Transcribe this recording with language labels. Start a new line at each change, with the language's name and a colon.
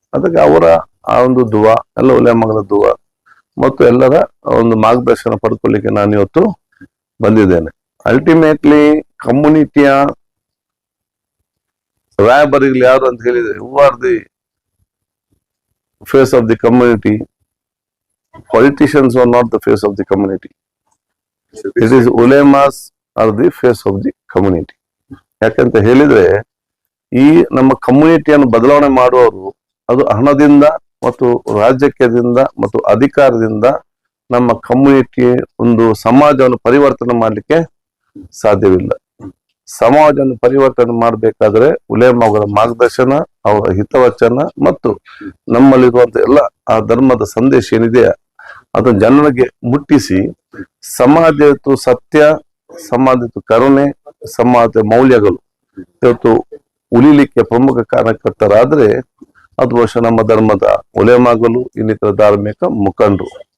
Kannada: ಅದಕ್ಕೆ ಅವರ ಆ ಒಂದು ದುವಾ, ಎಲ್ಲ ಉಲೇಮಾಗಳ ದುವಾ ಮತ್ತು ಎಲ್ಲರ ಒಂದು ಮಾರ್ಗದರ್ಶನ ಪಡ್ಕೊಳ್ಳಿಕ್ಕೆ ನಾನು ಇವತ್ತು ಬಂದಿದ್ದೇನೆ. ಅಲ್ಟಿಮೇಟ್ಲಿ ಕಮ್ಯುನಿಟಿಯ ರಾಯಬರಿಗಳು ಯಾರು ಅಂತ ಹೇಳಿದ್ರೆ,
English: Who are the face of the community. Politicians are not the face of the community. It is ulemas are the face of the community.
Kannada: ಯಾಕಂತ ಹೇಳಿದ್ರೆ ಈ ನಮ್ಮ ಕಮ್ಯುನಿಟಿಯನ್ನು ಬದಲಾವಣೆ ಮಾಡುವವರು ಅದು ಹಣದಿಂದ ಮತ್ತು ರಾಜಕೀಯದಿಂದ ಮತ್ತು ಅಧಿಕಾರದಿಂದ ನಮ್ಮ ಕಮ್ಯುನಿಟಿ ಒಂದು ಸಮಾಜವನ್ನು ಪರಿವರ್ತನೆ ಮಾಡಲಿಕ್ಕೆ ಸಾಧ್ಯವಿಲ್ಲ. ಸಮಾಜವನ್ನು ಪರಿವರ್ತನೆ ಮಾಡಬೇಕಾದ್ರೆ ಉಲೇಮಾಗಳ ಮಾರ್ಗದರ್ಶನ, ಅವರ ಹಿತವಚನ ಮತ್ತು ನಮ್ಮಲ್ಲಿರುವಂತ ಎಲ್ಲ ಆ ಧರ್ಮದ ಸಂದೇಶ ಏನಿದೆ ಅದು ಜನರಿಗೆ ಮುಟ್ಟಿಸಿ ಸಮಾಜದ ಸತ್ಯ, ಸಮಾಜದ ಕರುಣೆ, ಸಮಾಜದ ಮೌಲ್ಯಗಳು ಇವತ್ತು ಉಳಿಲಿಕ್ಕೆ ಪ್ರಮುಖ ಕಾರಣಕರ್ತರಾದ್ರೆ ಅದು ಬಹುಶಃ ನಮ್ಮ ಧರ್ಮದ ಉಲೇಮಾಗಳು, ಇನ್ನಿತರ ಧಾರ್ಮಿಕ ಮುಖಂಡರು.